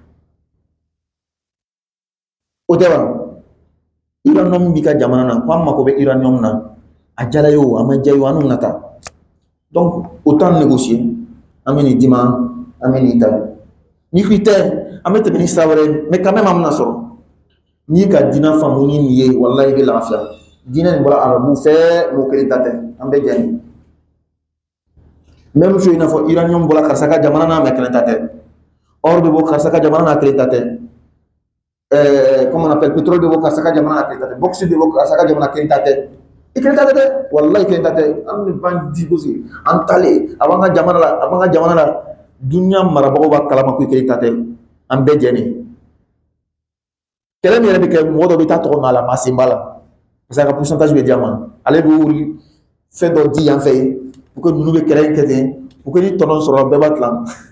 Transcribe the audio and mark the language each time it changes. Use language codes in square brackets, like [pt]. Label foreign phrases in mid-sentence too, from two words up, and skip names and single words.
[bm] o tɛ wa uranium min b'i ka jamana na ko an mako bɛ uranium na a jala ye o a ma diya ye o an n'u na taa [fr] donc autant négocier [bm] an bɛ nin d'i ma an bɛ nin ta n'i ko i tɛ an bɛ tɛmɛ ni sira wɛrɛ ye [fr] mais quand même [bm] an bɛna sɔrɔ n'i ka diinɛ faamu ni nin ye walahi i bɛ lafiya diinɛ nin bɔra arabu fɛ mɔgɔ kelen ta tɛ an bɛ jɛ nin [fr] même chose [bm] i n'a fɔ uranium bɔra karisa ka jamana na mais kelen ta tɛ or bɛ bɔ karisa ka jamana na kelen ta tɛ [fr] comment on appelle [bm] pétrole bɛ bɔ karisa ka jamana na kelen ta tɛ bauxite bɛ bɔ karisa ka jamana kelen ta tɛ i kelen ta tɛ dɛ walahi kelen ta tɛ an bɛ ban di gosi an talen a b'an ka jamana la a b'an ka jamana la dunuya marabagaw b'a kalama ko i kelen ta tɛ an bɛɛ jɛ nin kɛlɛ min yɛrɛ bɛ kɛ mɔgɔ dɔ bɛ taa tɔgɔ n'a la maa sen b'a la [fr] parce que [bm] a ka pourcentage bɛ di a ma ale bɛ wuli fɛn dɔ di yan fɛ yen [fr] pour que [bm] ninnu bɛ kɛlɛ in kɛ ten [fr] pour que [bm] ni tɔnɔ sɔrɔ bɛɛ b'a tilan